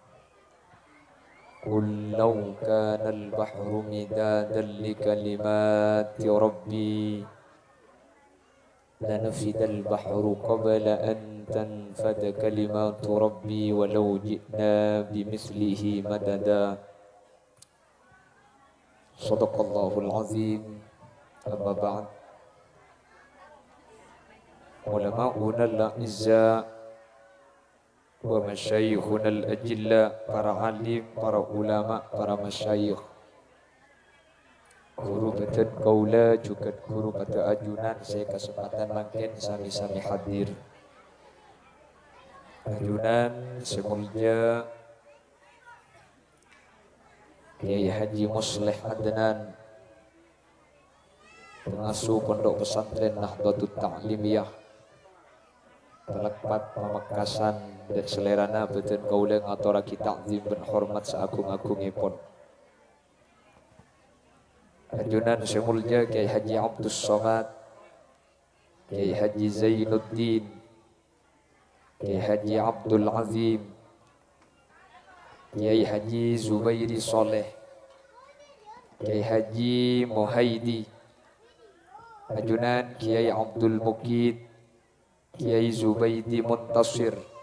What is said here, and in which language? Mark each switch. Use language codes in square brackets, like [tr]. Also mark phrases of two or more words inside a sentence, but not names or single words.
[ar] قل لو كان البحر مدادا لكلمات ربي لنفد البحر قبل أن تنفد كلمات ربي ولو جئنا بمثله مددا. صدق الله العظيم. أما بعد، علماؤنا الأعزاء ومشايخنا الأجلاء, [mad] para alim, para ulama, para masyayikh, guru betul kaula juga guru pada ajunan, saya kesempatan makin sami-sami hadir. Ajunan semulja Kiai Haji Musleh Adnan, pengasuh Pondok Pesantren Nahdlatul Ta'limiyah, Telekpat Pamekasan dan selerana betul kaula ngaturake takzim ben hormat seagung-agungipun. Ajunan semulja Kiai Haji Abdus Somad, Kiai Haji Zainuddin, Kiai Haji Abdul Azim, Kiai Haji Zubairi Soleh, Kiai Haji Muhaidi, ajunan Kiai Abdul Mukid, Kiai Zubaidi Muntasir,